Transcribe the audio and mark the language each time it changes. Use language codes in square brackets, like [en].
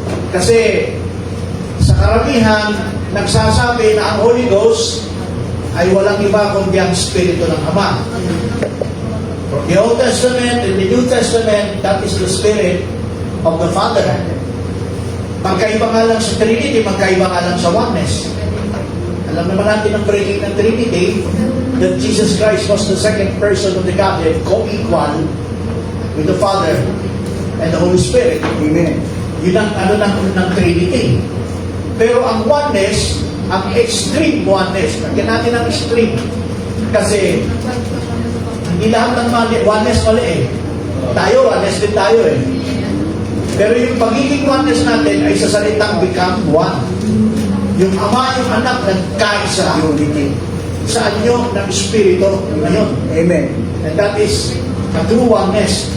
[tl] Kasi sa karamihan, nagsasabi na ang Holy Ghost ay walang iba kundi ang Espiritu ng Ama. [en] From the Old Testament and the New Testament, that is the Spirit of the Father. [tl] Magkaiba nga lang sa Trinity, magkaiba nga lang sa oneness. Alam naman natin ang preaching ng Trinity, [en] that Jesus Christ was the second person of the Godhead, co-equal with the Father and the Holy Spirit. [tl] Amen. Yun ang ng Trinity. Pero ang oneness, ang extreme oneness, lagyan natin ang extreme. Kasi, hindi lahat ng oneness mali eh. Tayo, oneness din tayo eh. Pero yung pagiging oneness natin ay sa salitang [en] become one. [tl] Yung Ama, yung Anak, nagkaisa. Unity. Sa anyo ng Espiritu ngayon. Amen. [en] And that is a true oneness.